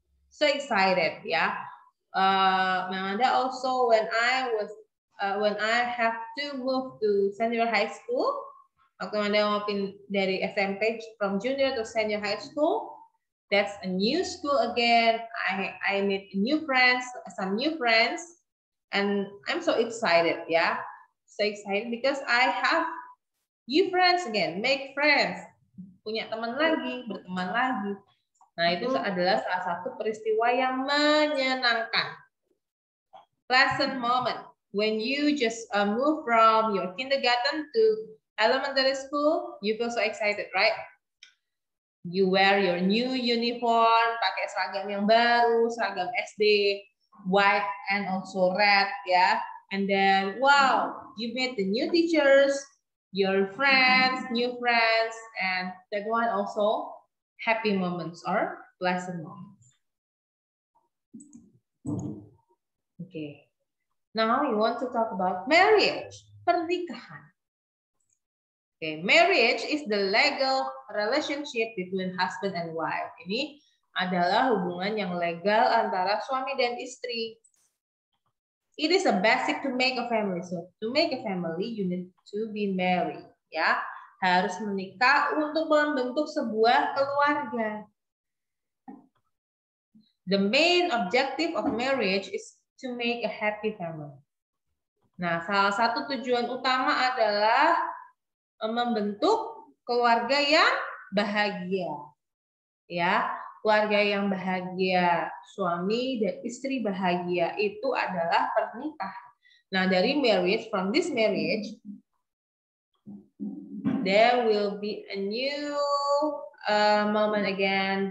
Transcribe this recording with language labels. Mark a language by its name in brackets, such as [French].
[English] So excited, yeah. Memanda also when I have to move to senior high school, [Indonesian] waktu Memanda mau dari SMP [English] from junior to senior high school, that's a new school again. I meet new friends, some new friends. And I'm so excited, yeah. So excited because I have new friends again, make friends. [Indonesian] Punya teman lagi, berteman lagi. Nah, itu adalah salah satu peristiwa yang menyenangkan. [English] Pleasant moment. When you just move from your kindergarten to elementary school, you feel so excited, right? You wear your new uniform, [Indonesian] pakai seragam yang baru, seragam SD, [English] white and also red, yeah. And then wow, you meet the new teachers, your friends, new friends, and that one also happy moments or pleasant moments. Okay, now we want to talk about marriage, pernikahan. Okay, marriage is the legal relationship between husband and wife. [Indonesian] Ini adalah hubungan yang legal antara suami dan istri. [English] It is a basic to make a family. So to make a family, you need to be married. [Indonesian] Ya, harus menikah untuk membentuk sebuah keluarga. [English] The main objective of marriage is to make a happy family. [Indonesian] Nah, salah satu tujuan utama adalah membentuk keluarga yang bahagia. Ya, keluarga yang bahagia, suami dan istri bahagia, itu adalah pernikahan. Nah, dari [English] marriage, from this marriage, there will be a new moment again.